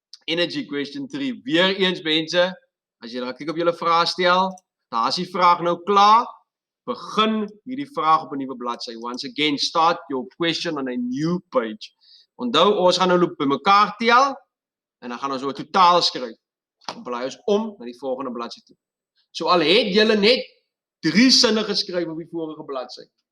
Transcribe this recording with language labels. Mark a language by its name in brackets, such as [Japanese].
[English] Energy question 3, [Afrikaans] weer eens mense, as jy kyk op julle vraag stel, daar is die vraag nou klaar, begin hierdie vraag op 'n nuwe bladsy. [English] Once again, start your question on a new page. [Afrikaans] Onthou, ons gaan nou loop by mekaar tel, en dan gaan ons so 'n totaal skryf. Dan blaai ons om na die volgende bladsy toe. So al het julle net 3 sinne geskryf op die vorige bladsy.